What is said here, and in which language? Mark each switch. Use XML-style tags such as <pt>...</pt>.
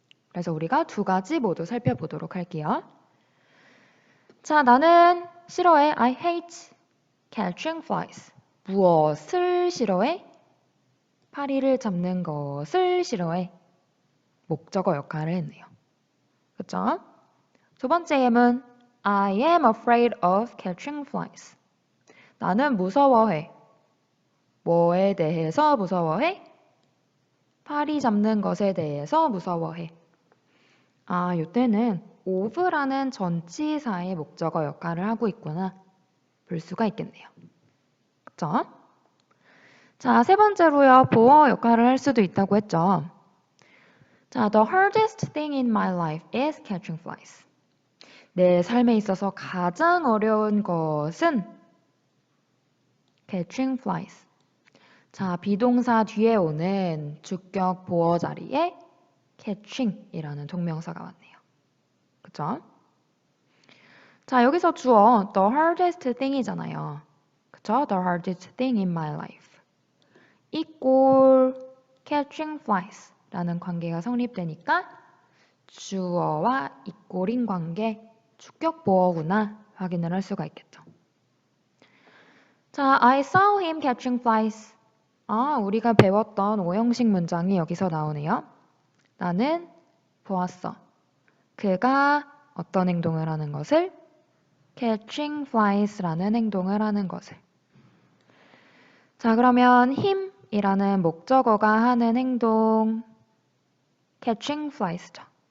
<ko>그래서 우리가 두 가지 모두 살펴보도록 할게요. 자, 나는 싫어해.</ko> <en>I hate catching flies.</en> <ko>무엇을 싫어해? 파리를 잡는 것을 싫어해. 목적어 역할을 했네요. 그쵸? 두 번째 예문</ko> <en>I am afraid of catching flies.</en> <ko>나는 무서워해. 뭐에 대해서 무서워해? 파리 잡는 것에 대해서 무서워해. 이때는 of라는 전치사의 목적어 역할을 하고 있구나 볼 수가 있겠네요. 그쵸? 자, 세 번째로요. 보어 역할을 할 수도 있다고 했죠.</ko> <en>자, the hardest thing in my life is catching flies.</en> <ko>내 삶에 있어서 가장 어려운 것은</ko> <en>catching flies.</en> <ko>자, 비동사 뒤에 오는 주격 보어 자리에 catching이라는 동명사가 왔네요. 그쵸? 자, 여기서 주어 the hardest thing이잖아요. 그쵸?</ko> <en>The hardest thing in my life. equal catching flies</en> <ko>라는 관계가 성립되니까 주어와 equal인 관계, 주격 보어구나 확인을 할 수가 있겠죠.</ko> <en>자, I saw him catching flies.</en> <ko>우리가 배웠던 오형식 문장이 여기서 나오네요. 나는 보았어. 그가 어떤 행동을 하는 것을?</ko> <en>catching flies</en> <ko>라는 행동을 하는 것을. 자, 그러면 him이라는 목적어가 하는 행동</ko> <en>catching flies</en> <ko>죠.</ko>